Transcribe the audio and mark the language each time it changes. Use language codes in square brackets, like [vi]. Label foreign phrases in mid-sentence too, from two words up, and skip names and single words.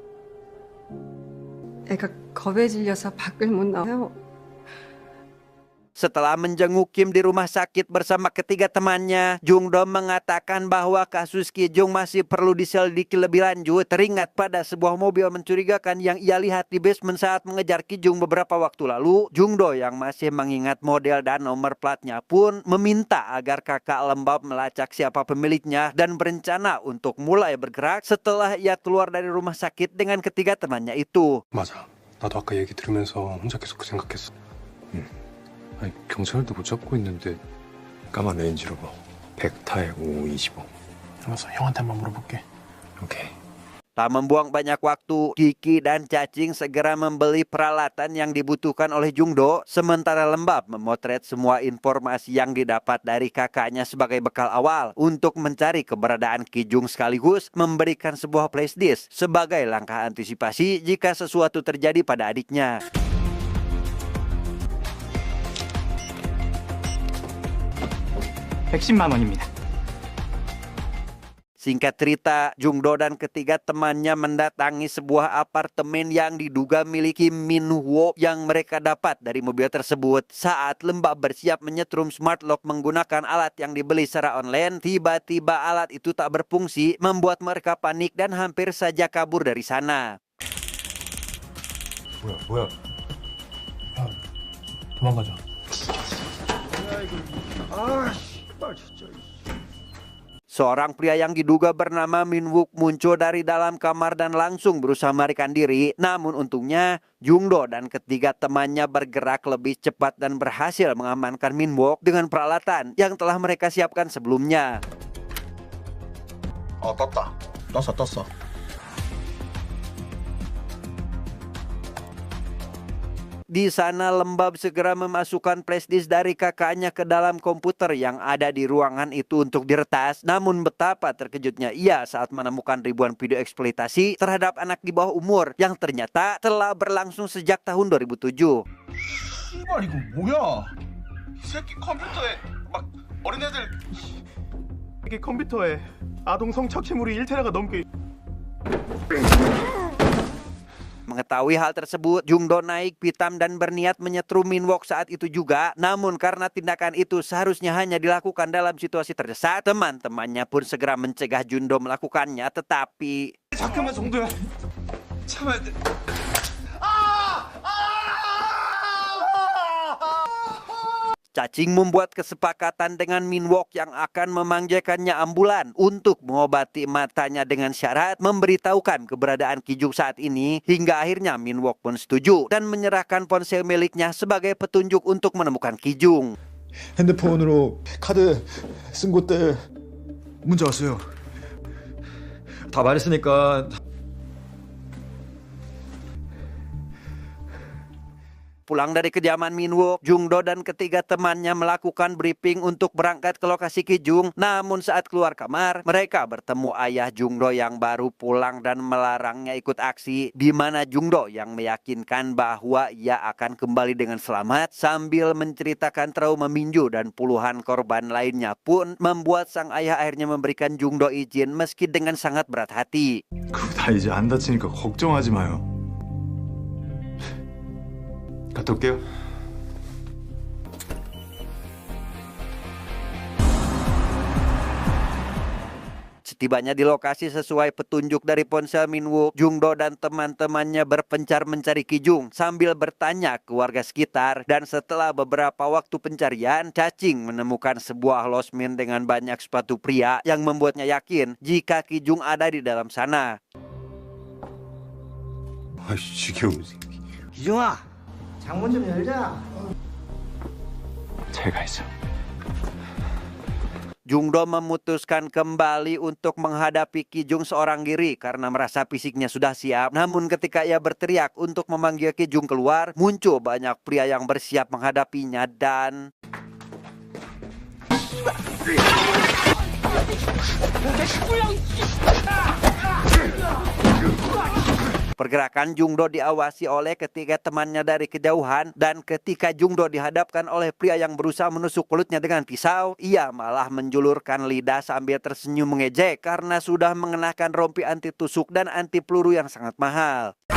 [ko] 애가 겁에 질려서 밖을 못 나와요. [id] Setelah menjenguk Kim di rumah sakit bersama ketiga temannya, Jungdo mengatakan bahwa kasus Ki Jung masih perlu diselidiki lebih lanjut. Teringat pada sebuah mobil mencurigakan yang ia lihat di basement saat mengejar Ki Jung beberapa waktu lalu, Jungdo yang masih mengingat model dan nomor platnya pun meminta agar kakak lembab melacak siapa pemiliknya dan berencana untuk mulai bergerak setelah ia keluar dari rumah sakit dengan ketiga temannya itu. [ko] 맞아. 나도 아까 얘기 들으면서 혼자 계속 그 생각했어. 아니, 경찰도 못 잡고 있는데 까만 레인지로버 100타에 5525. 알았어, 형한테 한번 물어볼게. 오케이. [id] Tak membuang banyak waktu, Kiki dan Cacing segera membeli peralatan yang dibutuhkan oleh Jungdo, sementara Lembab memotret semua informasi yang didapat dari kakaknya sebagai bekal awal untuk mencari keberadaan Ki Jung sekaligus memberikan sebuah flashdisk sebagai langkah antisipasi jika sesuatu terjadi pada adiknya. [ko] $110만 원입니다. [id] Singkat cerita, Jungdo dan ketiga temannya mendatangi sebuah apartemen yang diduga milik Kim Min Wo yang mereka dapat dari mobil tersebut. Saat Lembab bersiap menyetrum [en] smart lock [id] menggunakan alat yang dibeli secara online, tiba-tiba alat itu tak berfungsi, membuat mereka panik dan hampir saja kabur dari sana. [ko] 뭐야? 야, 도망가자. [id] Seorang pria yang diduga bernama Min Wook muncul dari dalam kamar dan langsung berusaha melarikan diri. Namun untungnya Jungdo dan ketiga temannya bergerak lebih cepat dan berhasil mengamankan Min Wook dengan peralatan yang telah mereka siapkan sebelumnya. [ko] 떴다. 떴어. [id] Di sana Lembab segera memasukkan flashdisk dari kakaknya ke dalam komputer yang ada di ruangan itu untuk diretas. Namun betapa terkejutnya ia saat menemukan ribuan video eksploitasi terhadap anak di bawah umur yang ternyata telah berlangsung sejak tahun 2007. [ko] 씨발 이거 뭐야? 이 새끼 컴퓨터에 막 어린애들 이게 컴퓨터에 아동 성착취물이 1테라가 넘게. [id] Mengetahui hal tersebut, Jungdo naik pitam dan berniat menyetrum Min Wook saat itu juga. Namun karena tindakan itu seharusnya hanya dilakukan dalam situasi terdesak, teman-temannya pun segera mencegah Jungdo melakukannya. Tetapi [ko] 잠깐만 정도야. 참아야 돼. [id] Cacing membuat kesepakatan dengan Min Wook yang akan memanggilkannya ambulan untuk mengobati matanya dengan syarat memberitahukan keberadaan Ki Jung saat ini. Hingga akhirnya Min Wook pun setuju dan menyerahkan ponsel miliknya sebagai petunjuk untuk menemukan Ki Jung. [ko] 핸드폰으로 카드 쓴 곳들 문자 왔어요. 다 말했으니까. [id] Pulang dari kediaman Min Wook, Jungdo dan ketiga temannya melakukan briefing untuk berangkat ke lokasi Ki Jung. Namun saat keluar kamar, mereka bertemu ayah Jungdo yang baru pulang dan melarangnya ikut aksi, di mana Jungdo yang meyakinkan bahwa ia akan kembali dengan selamat sambil menceritakan trauma Minju dan puluhan korban lainnya pun membuat sang ayah akhirnya memberikan Jungdo izin meski dengan sangat berat hati. [ko] 그거 다 이제 안 다치니까 걱정하지 마요. 갔다 올게요. [id] Setibanya di lokasi sesuai petunjuk dari ponsel Min Wook, Jungdo dan teman-temannya berpencar mencari Ki Jung sambil bertanya ke warga sekitar. Dan setelah beberapa waktu pencarian, Cacing menemukan sebuah losmen dengan banyak sepatu pria yang membuatnya yakin jika Ki Jung ada di dalam sana. [ko] 아이씨, 지겨운 새끼. 기중아, 창문 좀 열자. 잘 가 있어. [id] Jungdo memutuskan kembali untuk menghadapi Ki Jung seorang diri karena merasa fisiknya sudah siap. Namun ketika ia berteriak untuk memanggil Ki Jung keluar, muncul banyak pria yang bersiap menghadapinya dan... Pergerakan Jungdo diawasi oleh ketiga temannya dari kejauhan, dan ketika Jungdo dihadapkan oleh pria yang berusaha menusuk mulutnya dengan pisau, ia malah menjulurkan lidah sambil tersenyum mengejek karena sudah mengenakan rompi anti tusuk dan anti peluru yang sangat mahal.